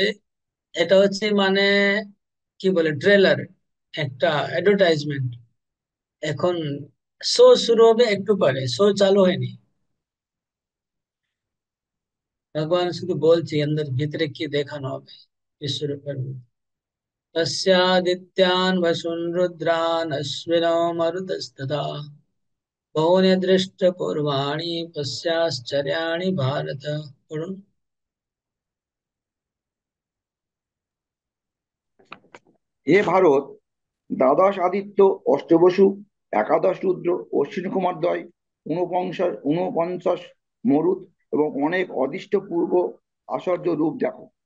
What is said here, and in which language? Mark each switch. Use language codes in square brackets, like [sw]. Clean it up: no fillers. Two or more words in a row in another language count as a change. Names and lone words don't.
[bn] এটা হচ্ছে মানে কি বলে ট্রেলার, একটা অ্যাডভার্টাইজমেন্ট। এখন শো শুরু হবে একটু পরে, শো চালু হয়নি। ভগবান শুধু বলছে अंदर ভিতরে কি দেখানো হবে বিশ্বরূপের মধ্যে। [sa] तस्यादित्यान् वसून् रुद्रान् अश्विनो मरुतस्तथा बहूनि दृष्टपूर्वाणि पश्याश्चर्याणि भारत। पढ़ो। [bn] হে ভারত, দ্বাদশ আদিত্য, অষ্টবসু, একাদশ রুদ্র, অশ্বিনী কুমার দ্বয়, ঊনপঞ্চাশ মরুত এবং অনেক অদৃষ্ট পূর্ব আশ্চর্য রূপ দেখো।